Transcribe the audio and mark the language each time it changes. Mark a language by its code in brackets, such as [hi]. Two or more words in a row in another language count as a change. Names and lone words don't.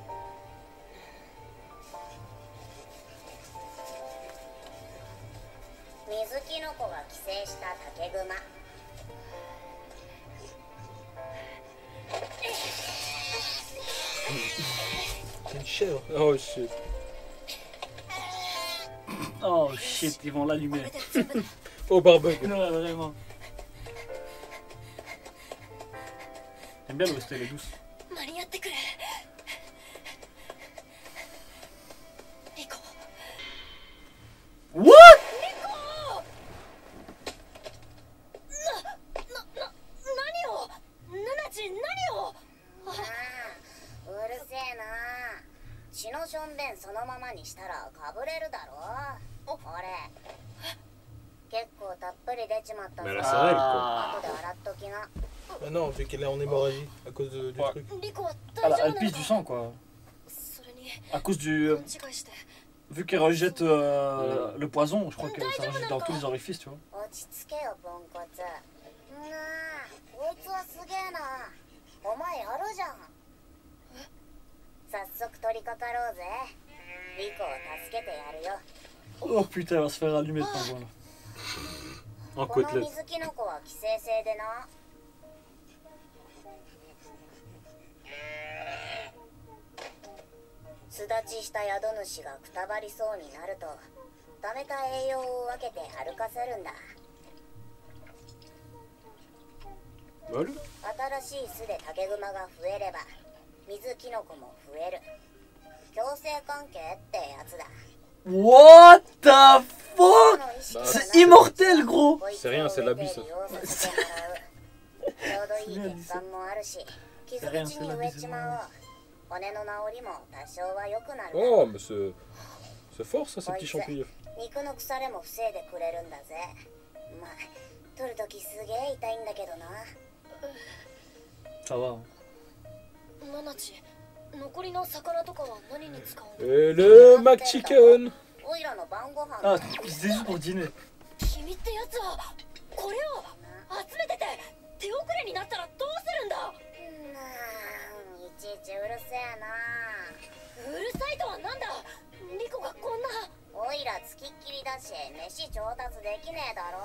[ja] 「竹熊。 [fr] C'est une chèvre. [en] Oh shit. Oh shit, [fr] ils vont l'allumer. [ja] これで全部だ [fr] Oh barbecue. Non, vraiment. J'aime bien l'OST, elle est douce. [ja] 間に合ってくれリコ [fr] What? [ja] 何をナナチ何をああ、うるせえな。血のしょんべんそのままにしたらかぶれるだろ。俺結構たっぷり出ちまったぞ。 [fr] Mais là, c'est vrai, quoi. [ja] 後で洗っときな。 [fr] Ah non, vu qu'elle est en hémorragie à cause du Ouais. truc. [ja] リコは [fr] Elle, [ja] 大丈 [fr] elle [ja] 夫な [fr] pisse [ja] の [fr] du sang, quoi. [ja] それに [fr] À cause du. [ja] 勘違いして [fr] Vu qu'elle rejette le poison, je crois que ça rejette dans tous les orifices, tu vois. [ja] 落ち着けよポンコツ。なあ、こいつはすげえな。お前やるじゃん。早速取り掛かろうぜ。リコを助けてやるよ。 [fr] Oh putain, elle va se faire allumer le pingouin là. En [ja] この [fr] côtelette. [ja] 水キノコは寄生性でな。巣立ちした宿主がくたばりそうになると溜めた栄養を分けて歩かせるんだ。 [fr] Voilà. [ja] 新しい巣で竹熊が増えれば水キノコも増える。共生関係ってやつだ。 [en] What the fuck? [ja] の意識が [fr] C'est immortel, gros! [ja] こいつを [fr] C'est rien, c'est [ja] 植え [fr] l'abysse. [ja] て利用させてもらう。ちょうどいい血管もあるし、傷口に植えちまおう。骨の治りも多少は良くなる。 [fr] Oh, mais c'est fort ça, ces petits champignons. [ja] 肉の腐れも防いでくれるんだぜ。まあ、取るときすげえ痛いんだけどな。 [fr] Ça va. [ja] ナナチ残りの魚とかは何に使うの [fr] Et le Mac Chicken. [ja] おいらの晩ご飯 [fr] Ah, c'est juste pour dîner. [ja] 君ってやつはこれを集めてて手遅れになったらどうするんだいちいちうるせえな。うるさいとはなんだリコがこんなおいらつきっきりだし飯調達できねえだろ。